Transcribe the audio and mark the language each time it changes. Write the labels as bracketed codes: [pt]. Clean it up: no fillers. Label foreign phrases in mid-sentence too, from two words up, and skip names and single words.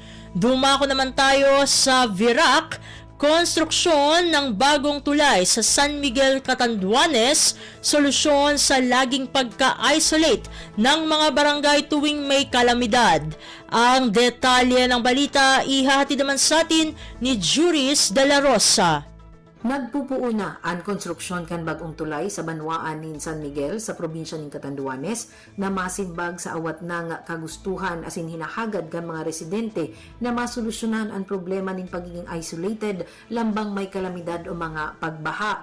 [tl] Dumako naman tayo sa Virac. Konstruksyon ng bagong tulay sa San Miguel, Catanduanes, solusyon sa laging pagka-isolate ng mga barangay tuwing may kalamidad. Ang detalye ng balita ihahatid naman sa atin ni Juris de la Rosa. [bik] Nagpupuuna ang konstruksyon kan bagong tulay sa banwaan nin San Miguel sa probinsya nin Catanduanes na masimbag sa awat ng kagustuhan asin hinahagad kan mga residente na masolusyonan ang problema nin pagiging isolated lambang may kalamidad o mga pagbaha.